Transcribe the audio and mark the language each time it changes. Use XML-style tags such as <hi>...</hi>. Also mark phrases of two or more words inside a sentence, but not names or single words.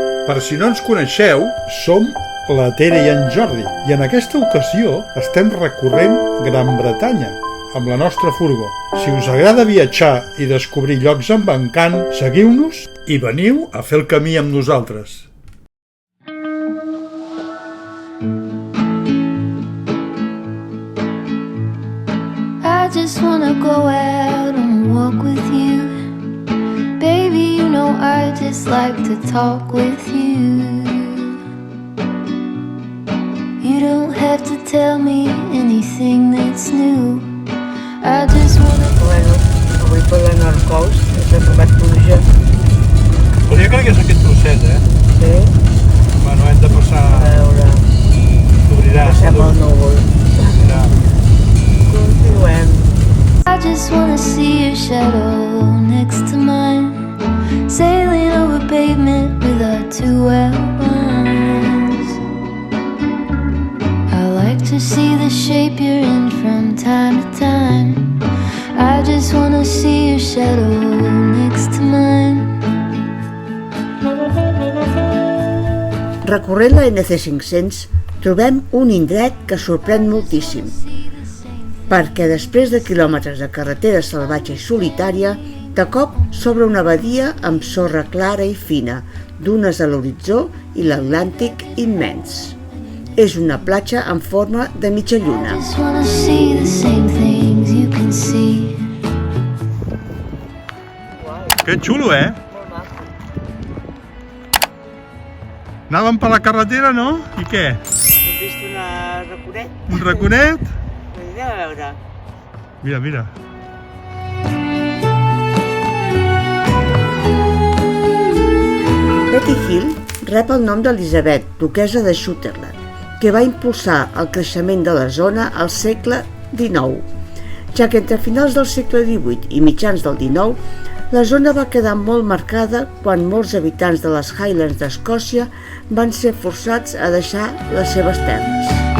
<ca>Per si no ens coneixeu, som la Tere i en Jordi i en aquesta ocasió estem recorrent Gran Bretanya amb la nostra furgó. Si us agrada viatjar i descobrir llocs amb encant, seguiu-nos i veniu a fer el camí amb nosaltres.</ca> <en>I just wanna go out on a walk with you. Baby, you know I just like to talk with you. You don't have to tell me anything that's new. I just wanna...</en> <ca>Bueno, avui per la North Coast s'ha trobat pluja. Però jo crec que és aquest trosset, Sí? Bueno, hem de passar... A veure, T'obrirà. passem el núvol. Mira. Continuem.</ca> <en>I just wanna see your shadow next to mine, sailing over pavement with our two outlines. I like to see the shape you're in from time to time. I just wanna see your shadow next to mine.</en> <ca>Recorrent la NC500 trobem un indret que sorprèn moltíssim, perquè després de quilòmetres de carretera salvatge i solitària, de cop s'obre una badia amb sorra clara i fina, dunes a l'horitzó i l'Atlàntic immens. És una platja en forma de mitja lluna.</ca> <en>Just wanna see the same things you can see.</en> <ca>Que xulo, Molt maco. Anàvem per la carretera, no? I què? Hem vist una raconet? Un raconet? Anem a veure. Mira, mira. Betty Hill rep el nom d'Elisabet, duquessa de Sutherland, que va impulsar el creixement de la zona al segle XIX, ja que entre finals del segle XVIII i mitjans del XIX, la zona va quedar molt marcada quan molts habitants de les Highlands d'Escòcia van ser forçats a deixar les seves terres.</ca>